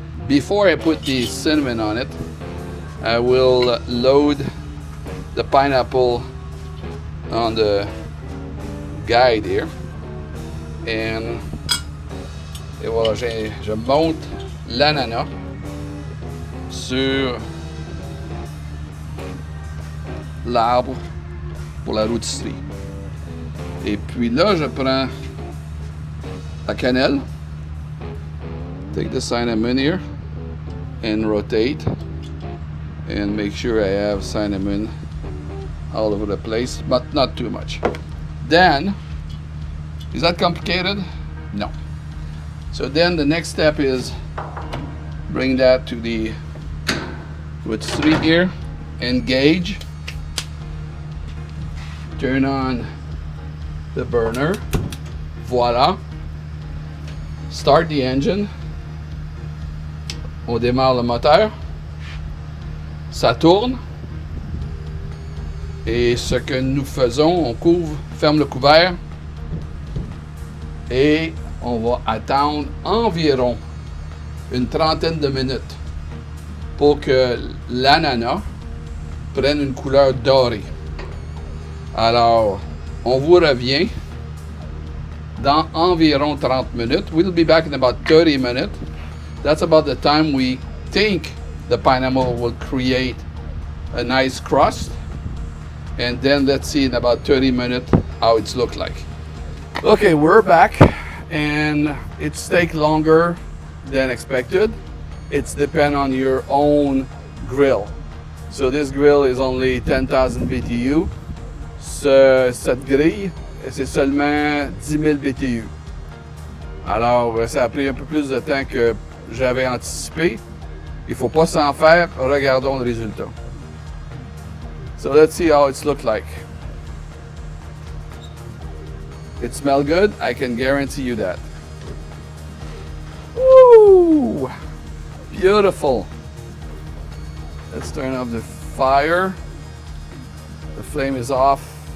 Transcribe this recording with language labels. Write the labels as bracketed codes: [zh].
[en] Before I put the cinnamon on it, I will load the pineapple on the guide here. [fr] Et voilà, je monte l'ananas sur l'arbre pour la rotisserie. Et puis là, je prends la cannelle. [en] Take the cinnamon here and rotate and make sure I have cinnamon all over the place, but not too much. Then, is that complicated? No. So then the next step is bring that to the rotisserie here, engage, turn on the burner, voila, start the engine, [fr] on démarre le moteur, ça tourne, et ce que nous faisons, on ferme le couvert, et on va attendre environ une trentaine de minutes pour que l'ananas prenne une couleur dorée. Alors, on vous revient dans environ 30 minutes. [en] We'll be back in about 30 minutes. That's about the time we think the pineapple will create a nice crust. And then let's see in about 30 minutes how it's look like. Okay, we're back, and it's take longer than expected. It's depend on your own grill. So this grill is only 10,000 BTU. [fr] Cette grille, c'est seulement 10 000 BTU. Alors, ça a pris un peu plus de temps que j'avais anticipé. Il ne faut pas s'en faire. Regardons le résultat. [en] So let's see how it's look like. It smells good. I can guarantee you that. Woo! Beautiful. Let's turn off the fire. The flame is off.